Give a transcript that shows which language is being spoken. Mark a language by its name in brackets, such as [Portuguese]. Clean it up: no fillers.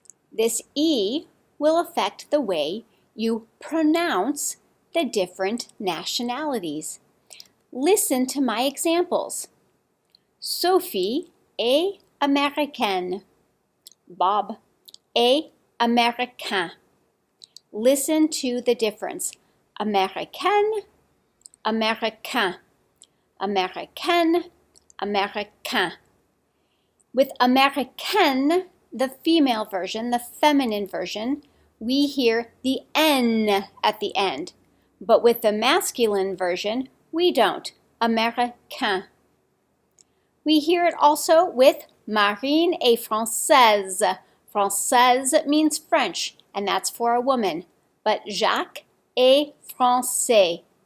[English] This E will affect the way you pronounce the different nationalities. Listen to my examples. [French] Sophie est américaine. Bob est américain. [English] Listen to the difference. [French] Américaine, américain, américaine, américain. [English] With américaine, the female version, the feminine version, we hear the N at the end. But with the masculine version, we don't. Américain. We hear it also with [French] Marine est française. [English] Française means French, and that's for a woman. But [French] Jacques est français.